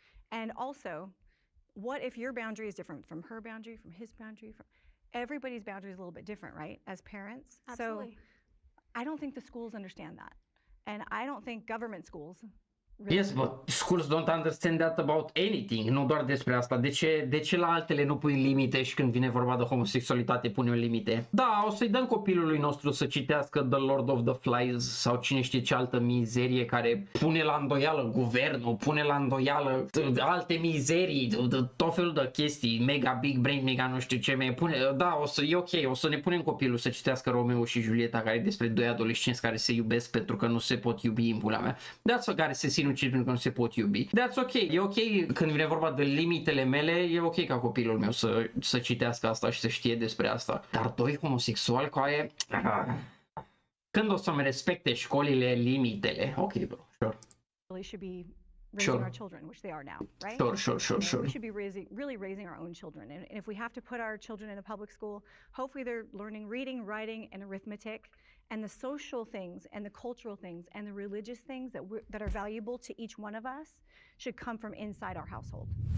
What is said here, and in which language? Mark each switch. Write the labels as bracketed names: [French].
[English] And also, what if your boundary is different from her boundary, from his boundary, from everybody's boundary is a little bit different, right? As parents. Absolutely. So I don't think the schools understand that. And I don't think government schools Yes, but schools don't understand that about anything, [Romanian] nu doar despre asta. De ce la altele nu pui limite și când vine vorba de homosexualitate pune limite? Da, o să-i dăm copilului nostru să citească The Lord of the Flies sau cine știe ce altă mizerie care pune la îndoială guvernul, pune la îndoială alte mizerii, tot felul de chestii, [English] mega big brain, [Romanian] mega nu știu ce, da, e ok, o să ne punem copilul să citească Romeo și Julieta, care e despre 2 adolescenți care se iubesc pentru că nu se pot iubi în pula mea. [English] That's [Romanian] care se sinucid pentru că nu se pot iubi. [English] That's ok. [Romanian] E ok când vine vorba de limitele mele, e ok ca copilul meu să citească asta și să știe despre asta. Dar 2 homosexuali cu aia... Când o să-mi respecte școlile limitele? [English] Ok, bro, sure. Really should be raising our children, which they are now, right? Sure. We should be really raising our own children. And if we have to put our children in a public school, hopefully they're learning reading, writing, and arithmetic, and the social things, and the cultural things, and the religious things that are valuable to each one of us should come from inside our household.